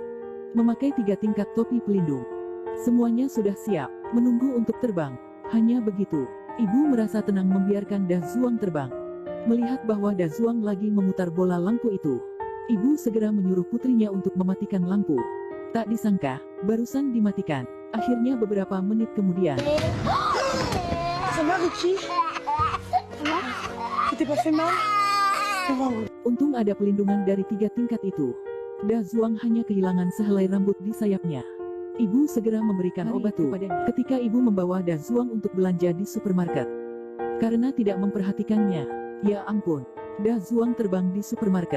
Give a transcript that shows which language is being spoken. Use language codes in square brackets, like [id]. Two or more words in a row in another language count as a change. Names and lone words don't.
[id] Memakai 3 tingkat topi pelindung. Semuanya sudah siap, menunggu untuk terbang. Hanya begitu, ibu merasa tenang membiarkan Da Zuang terbang. Melihat bahwa Da Zuang lagi memutar bola lampu itu, ibu segera menyuruh putrinya untuk mematikan lampu. Tak disangka, barusan dimatikan. Akhirnya beberapa menit kemudian. [fr] Ça va, Ricky? Tu t'es pas fait mal? [id] Untung ada pelindungan dari 3 tingkat itu. Da Zuang hanya kehilangan sehelai rambut di sayapnya. Ibu segera memberikan obat kepadanya ketika ibu membawa Da Zuang untuk belanja di supermarket. Karena tidak memperhatikannya, ya ampun, Da Zuang terbang di supermarket.